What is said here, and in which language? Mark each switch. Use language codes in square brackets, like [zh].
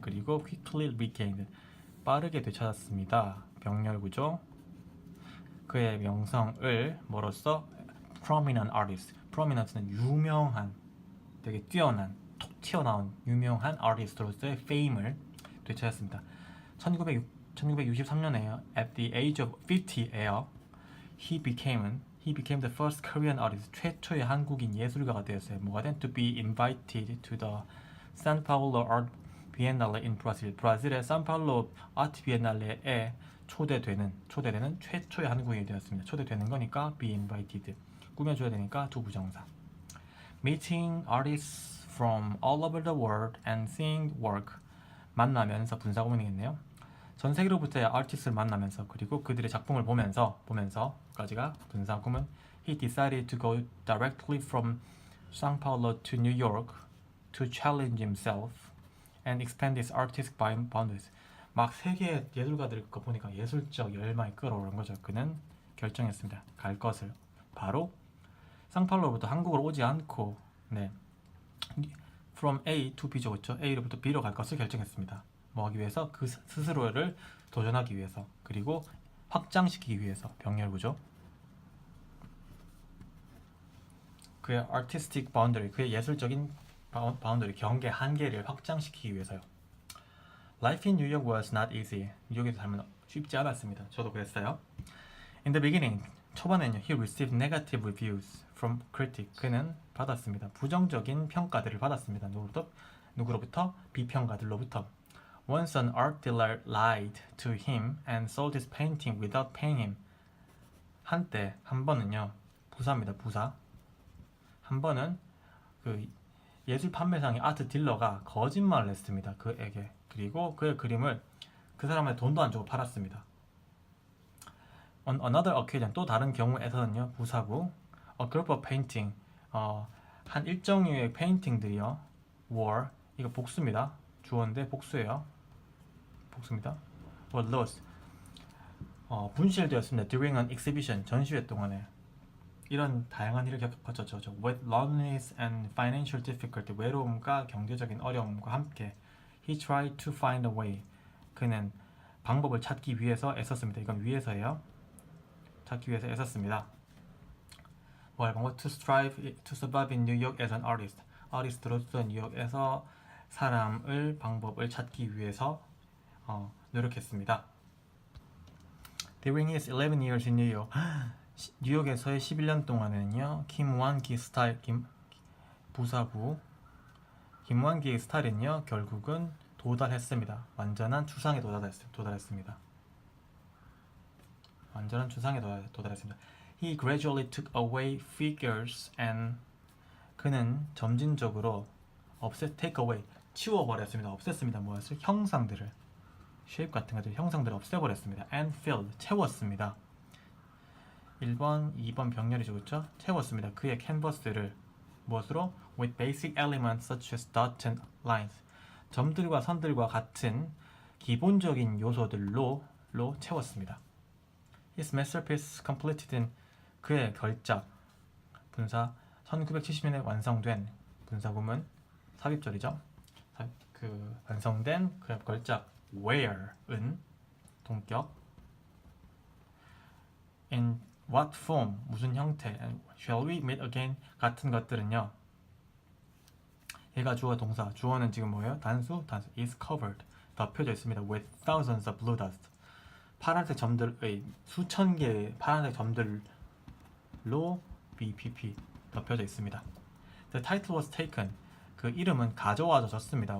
[ko] 그리고 [en] quickly regained, [ko] 빠르게 되찾았습니다. 병렬구조. 그의 명성을 뭐로써? prominent artist. prominent는 유명한, 되게 뛰어난, 톡 튀어나온 유명한 artist로서의 fame을 되찾았습니다. 1963년에요. [en] At the age of 50에요. He became the first Korean artist. [ko] 최초의 한국인 예술가가 되었어요. 뭐가 된? [en] To be invited to the São Paulo Art Biennale in Brazil. [ko] 브라질의 산파울로 아트 비엔날레에 초대되는 최초의 한국인이 되었습니다. 초대되는 거니까 be invited. 꾸며줘야 되니까 두 부정사. [en] Meeting artists from all over the world and seeing work. [ko] 만나면서 분사구문이겠네요. 전 세계로부터의 아티스트를 만나면서 그리고 그들의 작품을 보면서까지가 분사 구문. [en] He decided to go directly from São Paulo to New York to challenge himself and expand his artistic boundaries. [ko] 막 세계 예술가들 거 보니까 예술적 열망이 끌어오른 거죠. 그는 결정했습니다. 갈 것을 바로 상파울로부터 한국으로 오지 않고 네. From A to B죠. 그렇죠? A로부터 B로 갈 것을 결정했습니다. 뭐 하기 위해서? 그 스스로를 도전하기 위해서 그리고 확장시키기 위해서 병렬구죠. 그의 artistic boundary, 그의 예술적인 바운더리, 경계, 한계를 확장시키기 위해서요. [en] Life in New York was not easy. [ko] 뉴욕에서 살면 쉽지 않았습니다. 저도 그랬어요. [en] In the beginning, [ko] 초반에는요, [en] he received negative reviews from critics. [ko] 그는 받았습니다. 부정적인 평가들을 받았습니다. 누구로부터? 비평가들로부터. Once an art dealer lied to him and sold his painting without paying him. 한때, 한 번은요, 부사입니다. 부사. 한 번은 그 예술 판매상의 아트 딜러가 거짓말을 했습니다. 그에게. 그리고 그의 그림을 그 사람한테 돈도 안 주고 팔았습니다. [en] On another occasion, [ko] 또 다른 경우에서는요, 부사구 [en] a group of painting, [ko] 한 일정의 페인팅들이요, were, 이거 복수입니다. 주어인데 복수예요. 복수입니다. [en] were lost, [ko] 분실되었습니다. [en] during an exhibition, [ko] 전시회 동안에. 이런 다양한 일을 거쳤죠. [en] With loneliness and financial difficulty, [ko] 외로움과 경제적인 어려움과 함께 [en] he tried to find a way, [ko] 그는 방법을 찾기 위해서 애썼습니다. 이건 위해서예요. 찾기 위해서 애썼습니다. 뭘 방법? [en] To strive to survive in New York as an artist. [ko] 아티스트로서 뉴욕에서 방법을 찾기 위해서 노력했습니다. [en] During his 11 years in New York, [ko] 뉴욕에서의 11년 동안에는요, 김완기 스타일, 부사구 김완기의 스타일은요, 결국은 도달했습니다. 완전한 추상에 도달했습니다. 완전한 추상에 도달했습니다. [en] He gradually took away figures and, [ko] 그는 점진적으로 [en] take away, [ko] 치워버렸습니다. 없앴습니다. 무엇을? 형상들을, shape 같은 것들, 형상들을 없애버렸습니다. and filled, 채웠습니다. 1번, 2번 병렬이죠. 그렇죠? 채웠습니다. 그의 캔버스를 무엇으로? [en] With basic elements such as dots and lines. [ko] 점들과 선들과 같은 기본적인 요소들로 채웠습니다. [en] His masterpiece completed in, [ko] 그의 걸작, 분사 1970년에 완성된, 분사구문 삽입절이죠. 완성된 그의 걸작 where은 동격, [en] in what form, [ko] 무슨 형태, [en] and shall we meet again, [ko] 같은 것들은요, 얘가 주어 동사, 주어는 지금 뭐예요? 단수 [en] is covered, [ko] 덮여져 있습니다. [en] with thousands of blue dust, [ko] 파란색 점들의 수천 개의 파란색 점들로 BPP 덮여져 있습니다. [en] The title was taken, [ko] 그 이름은 가져와졌습니다.